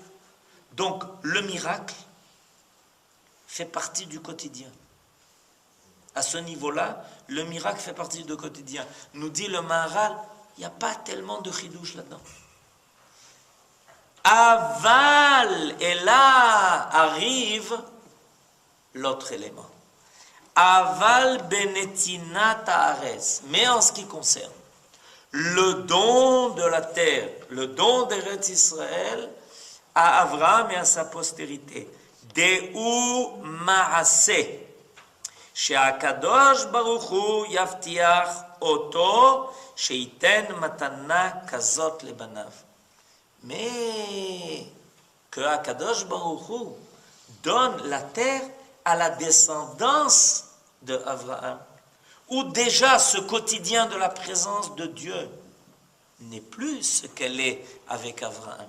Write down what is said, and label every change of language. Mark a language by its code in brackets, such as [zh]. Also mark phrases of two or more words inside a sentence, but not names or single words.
[fr] Donc, le miracle fait partie du quotidien. À ce niveau-là, le miracle fait partie du quotidien. Nous dit le Maharal, il n'y a pas tellement de chidouche là-dedans. Aval, et là arrive l'autre élément. [he] אבל בנתינת הארץ. [fr] Mais en ce qui concerne le don de la terre, le don d'Eretz Israël à Abraham et à sa postérité, [he] דיו מעשה, שהקדוש ברוך הוא יבטיח אותו שייתן מתנה כזאת לבניו. [fr] Mais que [he] הקדוש ברוך הוא [fr] donne la terre à la descendance de Abraham, où déjà ce quotidien de la présence de Dieu n'est plus ce qu'elle est avec Abraham.